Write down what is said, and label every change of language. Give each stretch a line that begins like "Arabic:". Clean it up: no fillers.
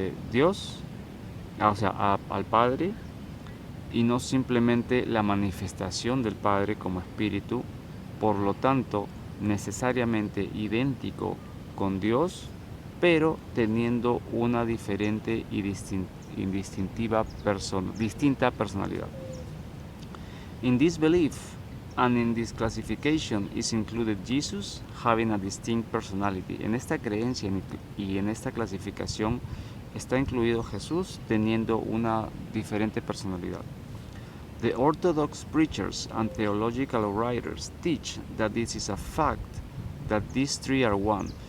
Spanish: Dios, o sea, al Padre, y no simplemente la manifestación del Padre como espíritu, por lo tanto necesariamente idéntico con Dios, pero teniendo una diferente y distinta personalidad.
English: In this belief and in this classification is included Jesus having a distinct personality.
Spanish: En esta creencia y en esta clasificación está incluido Jesús teniendo una diferente personalidad.
English: The Orthodox preachers and theological writers teach that this is a fact, that these three are one.